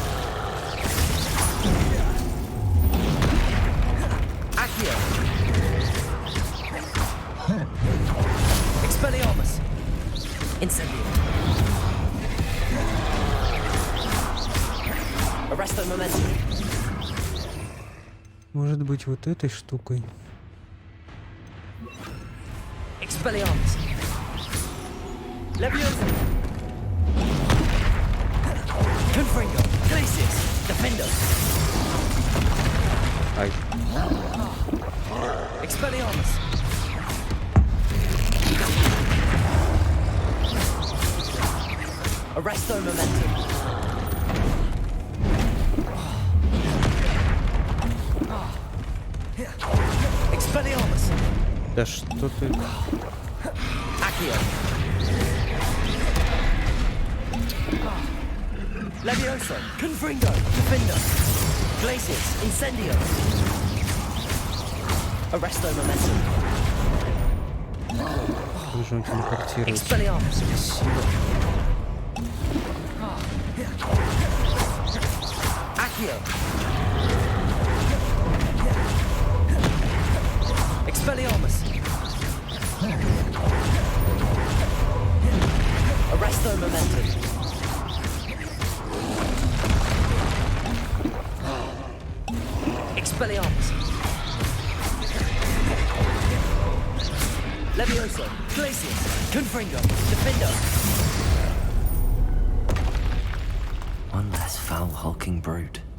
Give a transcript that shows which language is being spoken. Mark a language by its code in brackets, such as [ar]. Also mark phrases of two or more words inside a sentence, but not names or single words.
[la] Accio. Expelliarmus. Incendio. Arresto momentum. [ru] Может быть, вот этой штукой. [la] Expelliarmus. Leviosa. Confringo. Glacius. Defendo. Ай. Expelliarmus. Arresto momentum. Expelliarmus. [ru] Да что ты... [la] Accio. Levioso. Confringo. Defendo. Glacius. Incendio. Arresto momentum. [ru] Как он телепортируется? [la] Expelliarmus. Accio. Expelliarmus. Arresto momentum. Expelliarmus. Levioso. Glacius. Confringo. Defendo. [en] One less foul, hulking brute.